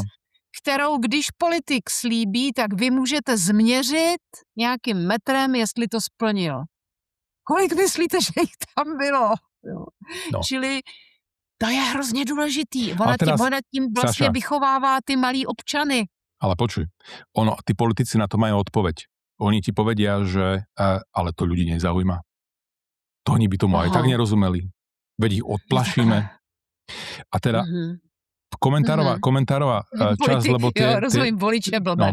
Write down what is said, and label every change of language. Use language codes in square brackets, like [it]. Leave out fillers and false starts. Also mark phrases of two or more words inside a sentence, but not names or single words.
[cs] kterou když politik slíbí, tak vy můžete změřit nějakým metrem, jestli to splnil. Kolik myslíte, že jich tam bylo? No. Čili to je hrozně důležitý. Ona tím vlastně Saša, vychovává ty malí občany. [sk] Ale počuj, tí politici na to majú odpoveď. Oni ti povedia, že ale to ľudí nezaujíma. To oni by tomu aj tak nerozumeli. Veď ich odplašíme. A teda komentárová časť, lebo [cs] rozumím, volič je blbec.